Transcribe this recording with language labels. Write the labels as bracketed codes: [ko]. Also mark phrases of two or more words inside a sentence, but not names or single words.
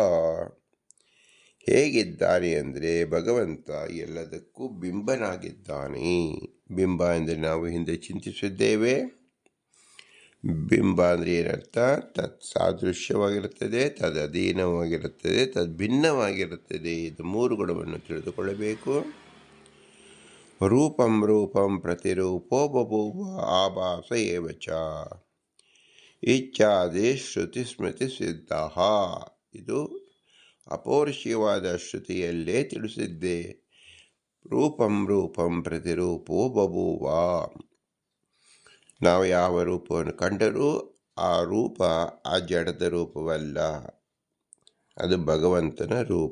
[kn] ಹೇಗಿದ್ದಾನೆ ಅಂದರೆ ಭಗವಂತ ಎಲ್ಲದಕ್ಕೂ ಬಿಂಬನಾಗಿದ್ದಾನೆ. ಬಿಂಬ ಅಂದರೆ ನಾವು ಹಿಂದೆ ಚಿಂತಿಸಿದ್ದೇವೆ. ಬಿಂಬ ಅಂದರೆ ಏನರ್ಥ? ತತ್ ಸಾದೃಶ್ಯವಾಗಿರುತ್ತದೆ, ತದಧೀನವಾಗಿರುತ್ತದೆ, ತದ್ಭಿನ್ನವಾಗಿರುತ್ತದೆ. ಇದು ಮೂರು ಗುಣವನ್ನು ತಿಳಿದುಕೊಳ್ಳಬೇಕು. [sa] ರೂಪಂ ರೂಪಂ ಪ್ರತಿರೂಪೋ ಬಭೂವ ಆಭಾಸ ಏವ ಚ ಇಚ್ಛಾದಿ ಶ್ರುತಿ ಸ್ಮೃತಿ ಸಿದ್ಧ. [kn] ಇದು ಅಪೌರುಷೀಯವಾದ ಶ್ರುತಿಯಲ್ಲೇ ತಿಳಿಸಿದ್ದೆ. [sa] ರೂಪಂ ರೂಪಂ ಪ್ರತಿರೂಪೋ ಬಭೂವ. [kn] ನಾವು ಯಾವ ರೂಪವನ್ನು ಕಂಡರೂ ಆ ರೂಪ ಆ ಜಡದ ರೂಪವಲ್ಲ, ಅದು ಭಗವಂತನ ರೂಪ.